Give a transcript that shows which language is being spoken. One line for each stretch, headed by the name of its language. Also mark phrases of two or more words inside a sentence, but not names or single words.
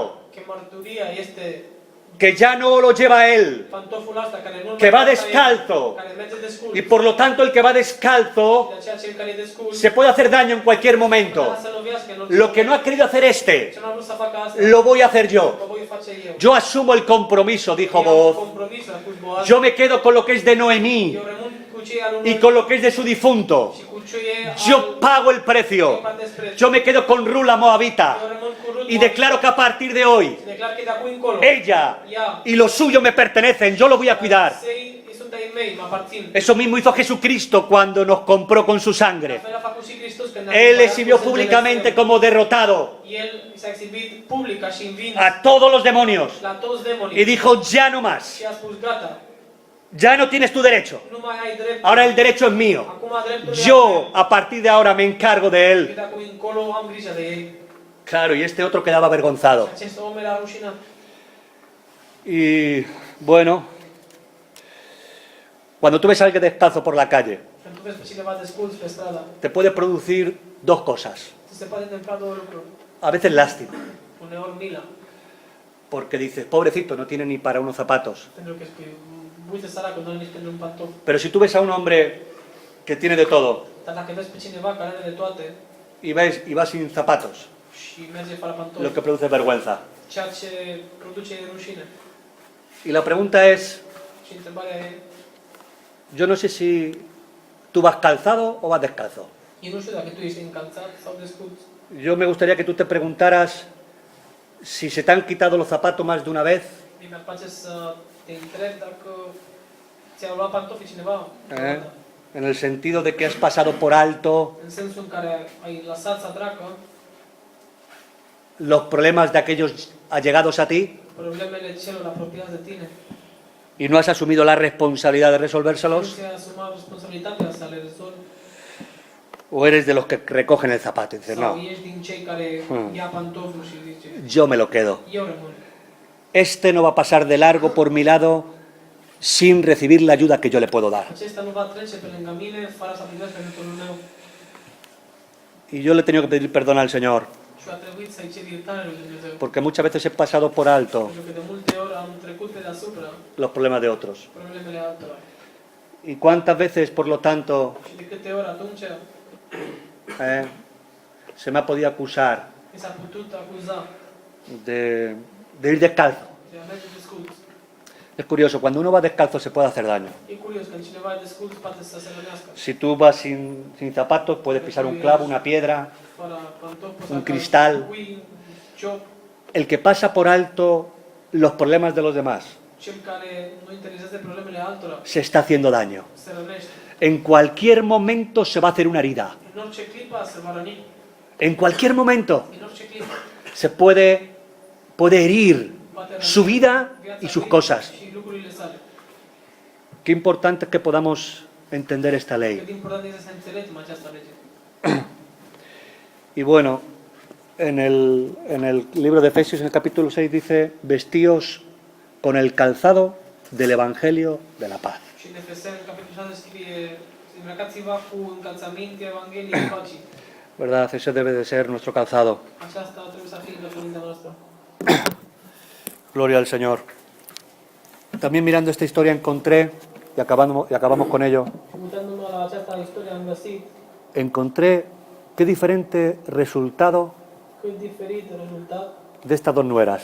Romanian: că mărturia este
Spanish: que ya no lo lleva él,
Romanian: pantoful ăsta care nu
Spanish: que va
Romanian: merge
Spanish: descalzo.
Romanian: care merge desculț.
Spanish: Y por lo tanto el que va descalzo
Romanian: De aceea cel care e desculț,
Spanish: se puede hacer daño en cualquier momento.
Romanian: putea să lovească în orice
Spanish: Lo que no
Romanian: moment.
Spanish: ha querido hacer este,
Romanian: Ce nu a vrut să facă asta,
Spanish: lo voy a hacer yo.
Romanian: o voi face eu.
Spanish: Yo asumo el compromiso, dijo
Romanian: Eu am Boaz. compromis, a spus Boaz,
Spanish: Yo me quedo con lo que es de Noemí
Romanian: eu rămân cu cei al unui
Spanish: y con lo que es de su difunto.
Romanian: și cu cei
Spanish: Yo
Romanian: al
Spanish: pago el precio. Yo me quedo con Rula
Romanian: Eu
Spanish: Moabita
Romanian: rămân cu Rut
Spanish: y declaro que a partir de hoy
Romanian: declar că de acum încolo
Spanish: ella y lo suyo me pertenecen. Yo lo voy a cuidar.
Romanian: Săi sunt ai mei, mă aparțin.
Spanish: Eso mismo hizo Jesucristo cuando nos compró con su
Romanian: La
Spanish: sangre.
Romanian: fel a făcut și Hristos când a
Spanish: Él
Romanian: cumpărat
Spanish: exhibió
Romanian: cu sângele
Spanish: públicamente
Romanian: său.
Spanish: como derrotado
Romanian: El s-a exhibit public ca și învins
Spanish: a todos los demonios
Romanian: la toți
Spanish: y
Romanian: demonii
Spanish: dijo, ya no más.
Romanian: și a spus gata,
Spanish: Ya no tienes tu derecho.
Romanian: nu mai ai drept.
Spanish: Ahora el derecho es mío.
Romanian: Acum dreptul e al
Spanish: Yo,
Romanian: meu.
Spanish: a partir de ahora, me encargo de
Romanian: Și
Spanish: él.
Romanian: de acum încolo am grijă de ei.
Spanish: Claro, y este otro quedaba avergonzado.
Romanian: Și acest om era rușinat.
Spanish: Y bueno, cuando tú ves a alguien descalzo por la calle,
Romanian: Când tu vezi pe cineva desculț pe stradă,
Spanish: te puede producir dos cosas.
Romanian: ți se poate întâmpla două lucruri.
Spanish: A veces lástima,
Romanian: Uneori milă,
Spanish: porque dices, pobrecito, no tiene ni para unos zapatos.
Romanian: pentru că spui, uite săracul, nu are nici pentru un pantof.
Spanish: Pero si tú ves a un hombre que tiene de todo
Romanian: Dar dacă vezi pe cineva care are de toate
Spanish: y va sin zapatos,
Romanian: și merge fără pantofi,
Spanish: lo que produce es vergüenza.
Romanian: ceea ce produce e rușine.
Spanish: Y la pregunta es,
Romanian: Și întrebarea e,
Spanish: yo no sé si tú vas calzado o vas descalzo.
Romanian: eu nu știu dacă tu ești încalțat sau desculț.
Spanish: Yo me gustaría que tú te preguntaras si se te han quitado los zapatos más de una vez,
Romanian: Mie mi-ar place să te întreb dacă ți-au luat pantofii cineva,
Spanish: en el sentido de que has pasado por alto
Romanian: în sensul în care ai lăsat să treacă
Spanish: los problemas de aquellos allegados a ti
Romanian: problemele celor apropiați de tine.
Spanish: y no has asumido la responsabilidad de
Romanian: Nu
Spanish: resolvérselos,
Romanian: ți-ai asumat responsabilitatea să le rezolvi
Spanish: o eres de los que recogen el zapato y dices,
Romanian: sau
Spanish: no,
Romanian: ești din cei care ia pantoful și zice,
Spanish: yo me lo quedo.
Romanian: eu rămân.
Spanish: Este no va a pasar de largo por mi lado sin recibir la ayuda que yo le puedo dar.
Romanian: Acesta nu va trece pe lângă mine fără să primească ajutorul meu.
Spanish: Y yo le he tenido que pedir perdón al Señor,
Romanian: Și a trebuit să-i cer iertare lui Dumnezeu.
Spanish: porque muchas veces he pasado por alto
Romanian: Pentru că de multe ori am trecut pe deasupra
Spanish: los problemas de otros.
Romanian: problemele altora.
Spanish: ¿Y cuántas veces, por lo tanto,
Romanian: Și de câte ori atunci
Spanish: se me ha podido acusar
Romanian: mi s-a putut acuza
Spanish: de ir descalzo?
Romanian: de a merge desculț.
Spanish: Es curioso, cuando uno va descalzo se puede hacer daño.
Romanian: E curios, când cineva e desculț, poate să se rănească.
Spanish: Si tú vas sin zapatos, puedes pisar un clavo, una piedra.
Romanian: Fără pantofi, poți
Spanish: Un
Romanian: să
Spanish: cristal.
Romanian: calci un cui, un ciop.
Spanish: El que pasa por alto los problemas de los demás
Romanian: Cel care nu interesează problemele altora
Spanish: se está haciendo daño.
Romanian: se rănește.
Spanish: En cualquier momento se va a hacer una herida.
Romanian: În orice clipă se va răni.
Spanish: En cualquier momento
Romanian: În orice clipă
Spanish: se puede herir
Romanian: poate răni
Spanish: su vida
Romanian: viața
Spanish: y sus
Romanian: lui
Spanish: cosas.
Romanian: și lucrurile sale.
Spanish: Qué importante es que podamos entender esta
Romanian: Cât
Spanish: ley.
Romanian: de important este să înțelegem această lege.
Spanish: Y bueno, en el libro de Efesios, en el capítulo 6, dice, vestíos con el calzado del Evangelio de la paz.
Romanian: Și în Efeseni, în capitolul 6, scrie: îmbrăcați-vă cu încălțămintea Evangheliei păcii.
Spanish: ¿Verdad? Ese debe de ser nuestro calzado.
Romanian: Aceasta trebuie să fie îmbrăcămintea noastră.
Spanish: Gloria al Señor. También mirando esta historia encontré, y acabamos con ello,
Romanian: Uitându-mă la această istorie, am găsit
Spanish: encontré qué diferente resultado
Romanian: cât diferit rezultat
Spanish: de estas dos nueras,